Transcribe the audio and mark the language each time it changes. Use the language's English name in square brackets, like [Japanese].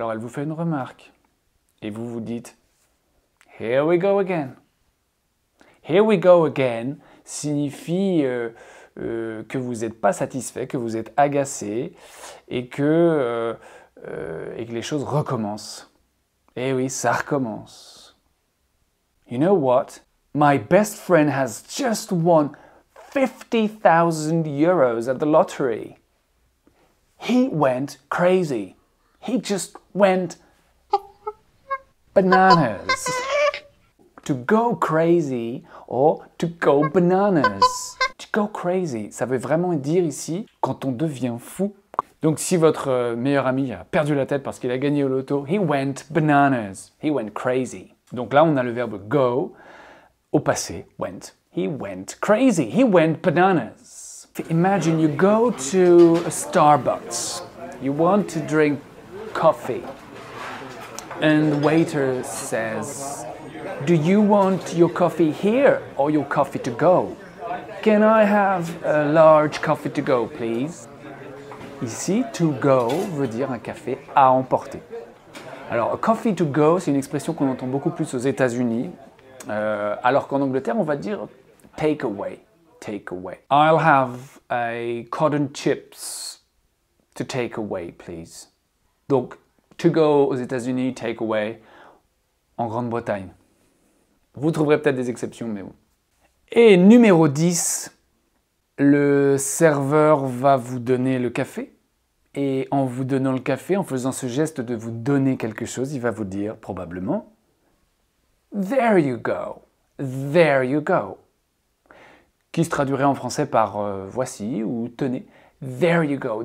[French] Alors elle vous fait une remarque. Et vous vous dites « [English] Here we go again ». Here we go again [French] signifie que vous n'êtes pas satisfait, que vous êtes agacé et que les choses recommencent. Eh oui, ça recommence. [English] You know what? My best friend has just won 50,000 euros at the lottery. He went crazy. He just went bananas. to go crazy or to go bananas. To go crazy, [French] ça veut vraiment dire ici quand on devient fou. Donc si votre meilleur ami a perdu la tête parce qu'il a gagné au loto, [English] he went bananas, he went crazy. [French] Donc là on a le verbe go au passé, went. [English] He went crazy, he went bananas. Imagine you go to a Starbucks, you want to drink coffee, and the waiter says, do you want your coffee here or your coffee to go? Can I have a large coffee to go, please? [French] Ici, to go veut dire un café à emporter. Alors, [English] a coffee to go, [French] c'est une expression qu'on entend beaucoup plus aux États-Unis, alors qu'en Angleterre, on va dire take away. [English] Take away. I'll have a cotton chips to take away, please. [French] Donc, to go aux États-Unis, take away en Grande-Bretagne. Vous trouverez peut-être des exceptions, mais bon. Et numéro 10, le serveur va vous donner le café. Et en vous donnant le café, en faisant ce geste de vous donner quelque chose, il va vous dire probablement « [English] There you go, there you go [French] », qui se traduirait en français par « voici » ou « tenez ». [English] There you go.